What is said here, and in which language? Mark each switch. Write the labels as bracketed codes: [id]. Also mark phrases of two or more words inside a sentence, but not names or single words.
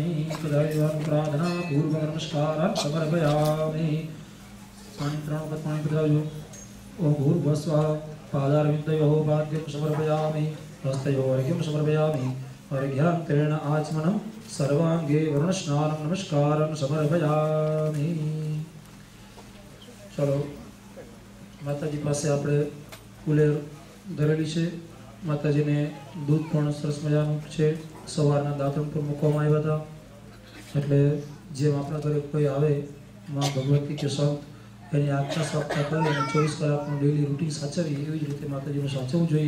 [sa] प्रार्थना पूर्वक नमस्कारान् समर्पयामि. [gu] પાણી ત્રણ વખત પાણી પધરાવજો. [sa] ओम भूर्भुवस्वः. पादारविन्दयोः पाद्यं समर्पयामि. हस्तयोः अर्घ्यं समर्पयामि. अर्घ्यान्तरेण आचमनं सर्वाङ्गे वरुणस्नानं नमस्कारं समर्पयामि. [gu] चलो माताजी પાસે આપણે કુલેર ધરેલી છે. માતાજીને દૂધ પણ સરસ મજાનું છે. સવારના દાંતણ પર મૂકવામાં આવ્યા હતા એટલે જેમ આપણા ઘરે કોઈ આવે માં ભગવતી કે સંત એની આજ્ઞા સ્વાગતા કરી અને 24 કલાકનું ડેલી રૂટીન સાચવી એવી જ રીતે માતાજીનું સાચવવું જોઈએ.